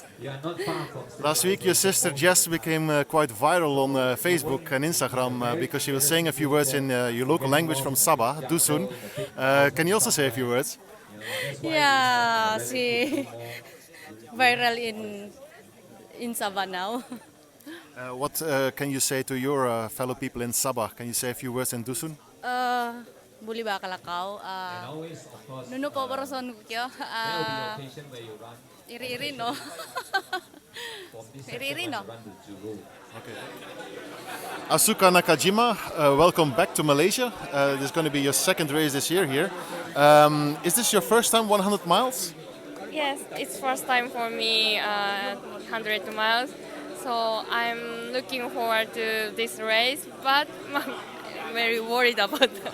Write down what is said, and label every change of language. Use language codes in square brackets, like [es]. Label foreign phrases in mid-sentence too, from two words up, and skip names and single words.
[en] Last week your sister Jess became quite viral on Facebook and Instagram because she was saying a few words in your local language from Sabah, Dusun. Can you also say a few words? Yeah, she viral in Sabah now. What can you say to your fellow people in Sabah? Can you say a few words in Dusun? [dtp] Buli ba kalakaw? Nuno po barason kyo. Iri-iri no. Iri-iri no. [en] Okay. Asuka Nakajima, welcome back to Malaysia. This is going to be your second race this year here. Is this your first time 100 miles? Yes, it's first time for me 100 miles. So I'm looking forward to this race, but I'm very worried about that.